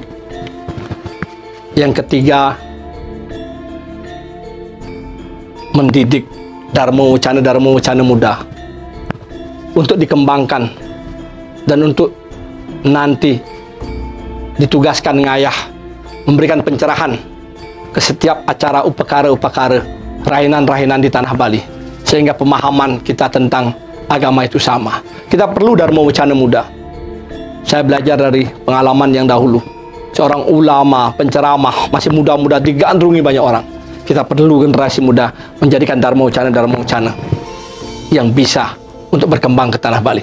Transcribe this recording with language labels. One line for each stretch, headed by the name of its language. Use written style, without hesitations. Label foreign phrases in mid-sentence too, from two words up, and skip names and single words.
Indonesian: Yang ketiga, mendidik Dharma Wacana muda untuk dikembangkan dan untuk nanti ditugaskan ngayah memberikan pencerahan ke setiap acara upakara rahinan-rahinan di tanah Bali, sehingga pemahaman kita tentang agama itu sama. Kita perlu Dharma Wacana muda. Saya belajar dari pengalaman yang dahulu, seorang ulama, penceramah, masih muda-muda, digandrungi banyak orang. Kita perlu generasi muda menjadikan Dharma Wacana yang bisa untuk berkembang ke tanah Bali.